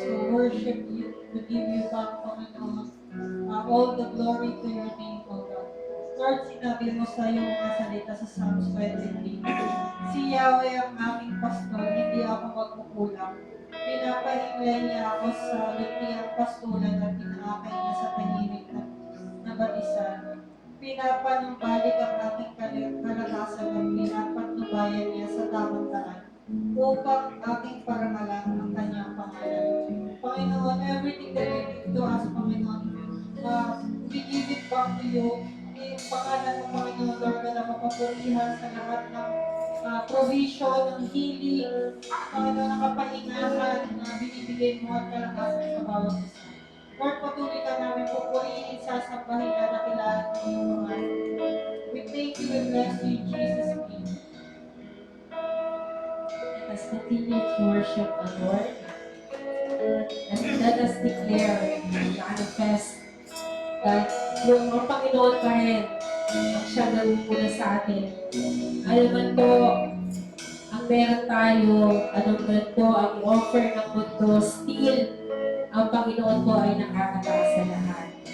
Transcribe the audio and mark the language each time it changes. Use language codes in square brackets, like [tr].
[en] worship you, to give you back, Panginoon, all the glory to your name, O God. [tl] Lord, sinabi mo sa iyong mga salita sa Psalms 23, si Yahweh ang aming pastor, hindi ako magkukulang. Pinapahimlay niya ako sa lutiang pastulan at inaakay niya sa tahimik na batisan. Pinapanumbalik ang aking kalakasan at pinapatnubayan niya sa tamang daan upang aking parangalan ang kanyang pangalan. [en] Panginoon, everything that you give to us, Panginoon, we give it back to you. [tl] Yung pangalan ng Panginoon, Lord, na mapapurihan sa lahat ng provision, ng healing, Panginoon, ng kapahingahan na binibigay mo at kalakasan sa bawat isa. Lord, patuloy ka namin pupurihin, sasambahin na nakilaan ng iyong pangalan. [en] We thank you and bless you in Jesus' name. Let us continue to worship the Lord. And let us declare, manifest, that [tl] yung ang Panginoon pa rin ang siya nangunguna sa atin. Alam man po, ang meron tayo, anong man po, ang offer ng mundo, still, ang Panginoon po ay nakakataas sa lahat.